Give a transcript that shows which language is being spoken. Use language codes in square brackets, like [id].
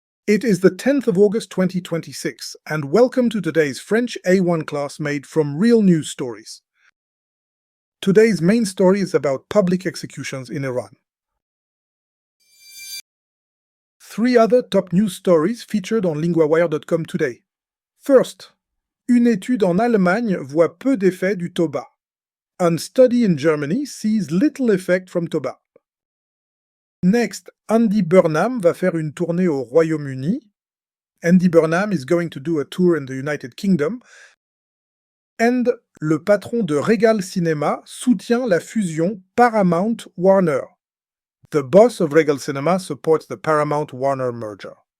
[en] It is the 10th of August 2026, and welcome to today's French A1 class made from real news stories. Today's main story is about public executions in Iran. 3 other top news stories featured on LinguaWire.com today. [fr] First, une étude en Allemagne voit peu d'effets du tabac. [en] A study in Germany sees little effect from tobacco. [fr] Next, Andy Burnham va faire une tournée au Royaume-Uni. [en] Andy Burnham is going to do a tour in the United Kingdom. [fr] And le patron de Regal Cinema soutient la fusion Paramount-Warner. [en] The boss of Regal Cinema supports the Paramount-Warner merger.